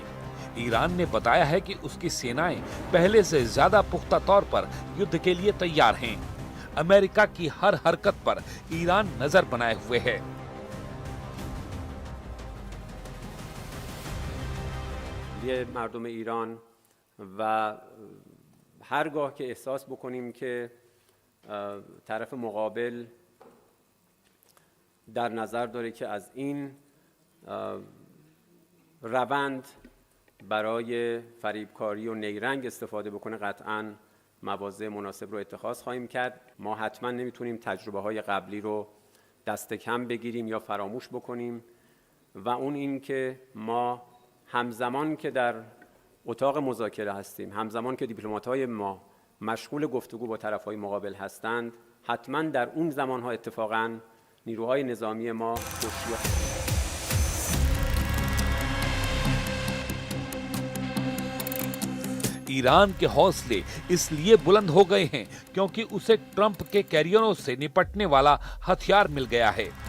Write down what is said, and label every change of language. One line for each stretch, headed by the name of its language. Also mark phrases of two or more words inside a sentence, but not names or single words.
Hindi: ईरान ने बताया है कि उसकी सेनाएं पहले से ज्यादा पुख्ता तौर पर युद्ध के लिए तैयार हैं। अमेरिका की हर हरकत पर ईरान नजर बनाए हुए है।
Persian: یه مردم ایران و هرگاه که احساس بکنیم که طرف مقابل در نظر داره که از این روند برای فریبکاری و نیرنگ استفاده بکنه، قطعاً مواضع مناسب رو اتخاذ خواهیم کرد. ما حتما نمیتونیم تجربه های قبلی رو دست کم بگیریم یا فراموش بکنیم و اون این که ما همزمان که در اتاق مذاکره هستیم، همزمان که دیپلمات‌های ما مشغول گفتگو با طرف‌های مقابل هستند، حتما در اون زمان‌ها اتفاقاً نیروهای نظامی ما
Hindi: ईरान के हौसले इसलिए बुलंद हो गए हैं क्योंकि उसे ट्रंप के कैरियरों से निपटने वाला हथियार मिल गया है।